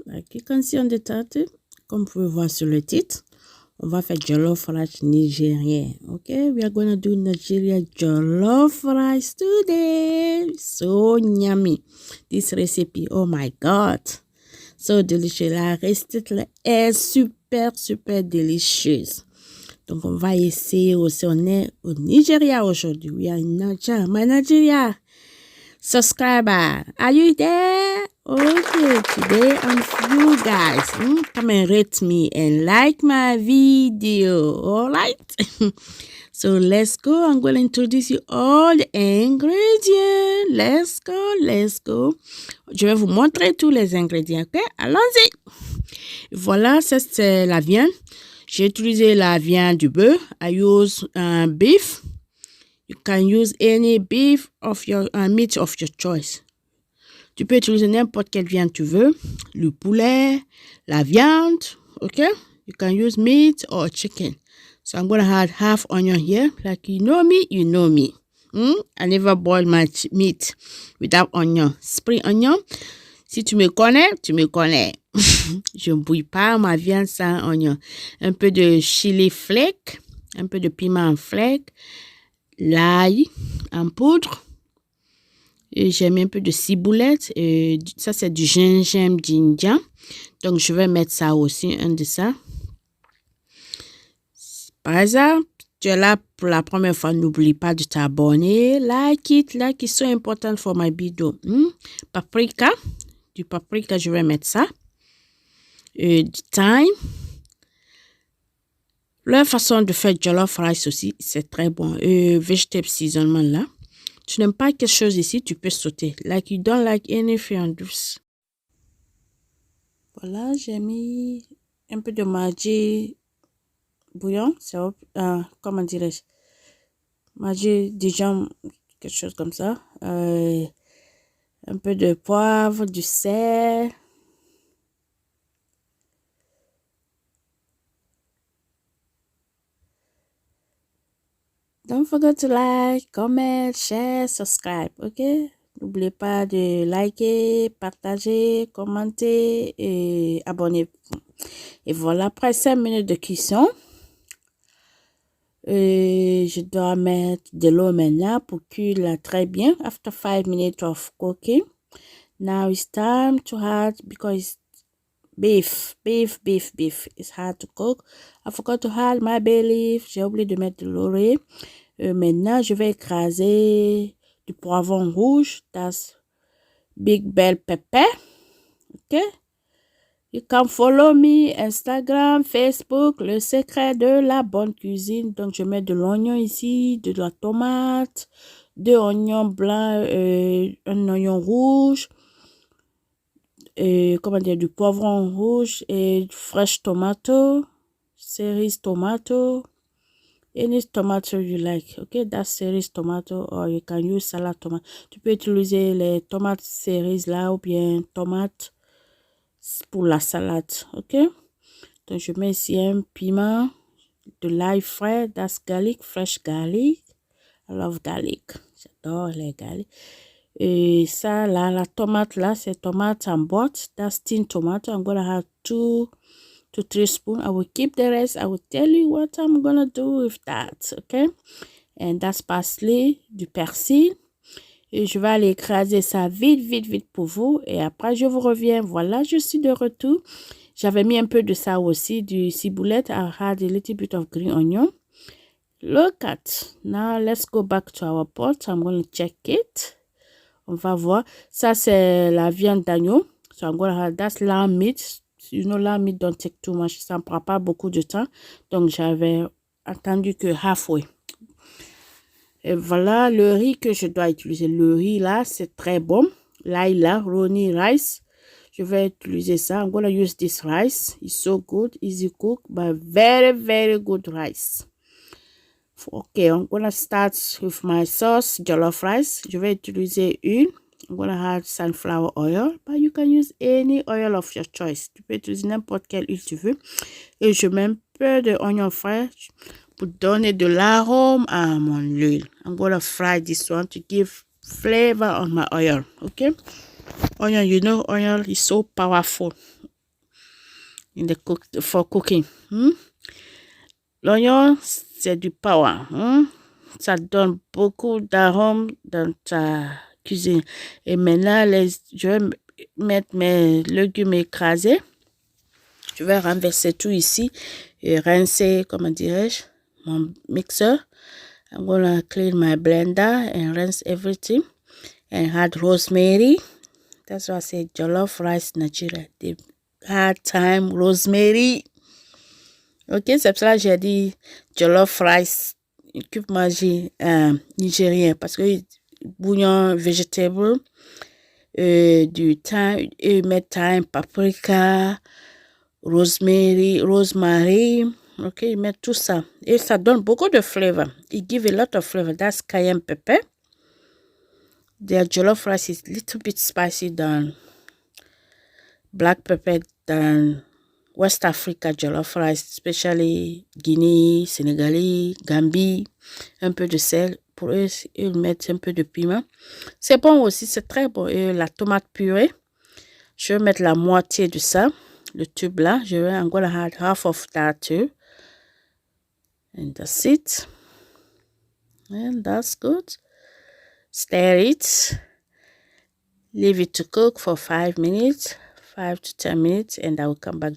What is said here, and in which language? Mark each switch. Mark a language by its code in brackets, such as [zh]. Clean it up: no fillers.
[en] Like you can see on the title, [fr] comme vous pouvez voir sur le titre, on va faire jollof rice nigérien. [en] Okay, we are gonna do Nigeria jollof rice today. So yummy. This recipe, oh my God. So delicious. [fr] La recette est super délicieuse. Donc on va essayer aussi. On est au Nigeria aujourd'hui. [en] We are in Nigeria. My Nigeria subscriber, are you there? Okay, today I'm for you guys. Come and rate me and like my video. All right. So let's go. I'm going to introduce you all the ingredients. Let's go. [fr] Je vais vous montrer tous les ingrédients. Ok, allons-y. Voilà, ça c'est la viande. J'ai utilisé la viande du bœuf. [en] I use beef. You can use any beef of your meat of your choice. [fr] Tu peux utiliser n'importe quelle viande tu veux. Le poulet, la viande, [en] okay? You can use meat or chicken. So I'm going to add half onion here. Like you know me, you know me. I never boil my meat without onion. [fr] Spring onion. Si tu me connais, tu me connais. Je ne bouille pas ma viande sans onion. Un peu de chili flake, un peu de piment en flake. L'ail en poudre, et j'ai mis un peu de ciboulette, et ça c'est du gingembre ginger, donc je vais mettre ça aussi, un de ça. Par exemple, tu es là pour la première fois, n'oublie pas de t'abonner, [en] like it, so important for my video. [fr] Paprika, du paprika, je vais mettre ça, du thyme. Leur façon de faire jollof rice aussi, c'est très bon. Vegetable seasoning là. Tu n'aimes pas quelque chose ici, tu peux sauter. [en] Like you don't like anything on this. [fr] Voilà, j'ai mis un peu de maggi bouillon. C'est comment dirais-je? Maggi Dijon, quelque chose comme ça. Un peu de poivre, du sel. [en] Don't forget to like, comment, share, subscribe, ok? [fr] N'oubliez pas de liker, partager, commenter et abonner. Et voilà, après 5 minutes de cuisson, je dois mettre de l'eau maintenant pour cuire là très bien. [en] After 5 minutes of cooking, now it's time to add, because beef. It's hard to cook. I forgot to add my bay leaf. [fr] J'ai oublié de mettre de laurier. Maintenant, je vais écraser du poivron rouge. [en] That's big bell pepper. Ok? You can follow me Instagram, Facebook, le secret de la bonne cuisine. [fr] Donc, je mets de l'oignon ici, de la tomate, 2 oignons blancs, un oignon rouge. Comment dire, du poivron rouge et [en] fresh tomato, cerise tomato, any tomato you like, okay? That's cerise tomato, or you can use salad tomato. [fr] Tu peux utiliser les tomates cerises là ou bien tomates pour la salade, ok? Donc je mets ici un piment, de l'ail frais, [en] that's garlic, fresh garlic. I love garlic, [fr] j'adore les garlic. Et ça, là, la tomate, là, c'est tomate en boîte. [en] That's tin tomato. I'm going to have 2 to 3 spoons. I will keep the rest. I will tell you what I'm going to do with that, okay? And that's parsley, du persil. [fr] Et je vais aller écraser ça vite pour vous. Et après, je vous reviens. Voilà, je suis de retour. J'avais mis un peu de ça aussi, du ciboulette. [en] I had a little bit of green onion. Look at. Now, let's go back to our pot. I'm going to check it. [fr] On va voir. Ça, c'est la viande d'agneau. [en] So I'm gonna have that's lamb meat. You know, lamb meat don't take too much. [fr] Ça ne prend pas beaucoup de temps. Donc, j'avais attendu que halfway. Et voilà le riz que je dois utiliser. Le riz là, c'est très bon. L'ail là, Roni rice. Je vais utiliser ça. [en] I'm gonna use this rice. It's so good, easy cook, but very good rice. Okay, I'm gonna start with my sauce, jollof rice. [fr] Je vais utiliser une. [en] I'm gonna add sunflower oil, but you can use any oil of your choice. [fr] Tu peux utiliser n'importe quelle huile tu veux. Et je mets un peu d'oignon frais pour donner de l'arôme à mon huile. [en] I'm gonna fry this one to give flavor on my oil. Okay. Onion, you know, onion is so powerful in the for cooking. [fr] L'oignon, c'est du power. Ça donne beaucoup d'arômes dans ta cuisine. Et maintenant, je vais mettre mes légumes écrasés. Je vais renverser tout ici et rincer, comment dirais-je, mon mixeur. [en] I'm gonna clean my blender and rinse everything and add rosemary. That's why I say jollof rice Nigeria. They had thyme, rosemary. [fr] Ok, c'est pour ça que j'ai dit jollof rice, cube magie nigérien, parce que bouillon végétable, du thyme, mettre thyme, paprika, rosemary, ok, ils mettent tout ça. Et ça donne beaucoup de flavor. [en] It give a lot of flavor. That's cayenne pepper. Their jollof rice is a little bit spicy than black pepper than West Africa jollof rice, especially Guinée, Sénégalais, Gambie, [fr] un peu de sel. Pour eux, ils mettent un peu de piment. C'est bon aussi, c'est très bon. Et la tomate purée, je vais mettre la moitié de ça, le tube là. [en] I'm gonna add half of that too. And that's it. And that's good. Stir it. Leave it to cook for 5 minutes. 5 to 10 minutes and I will come back.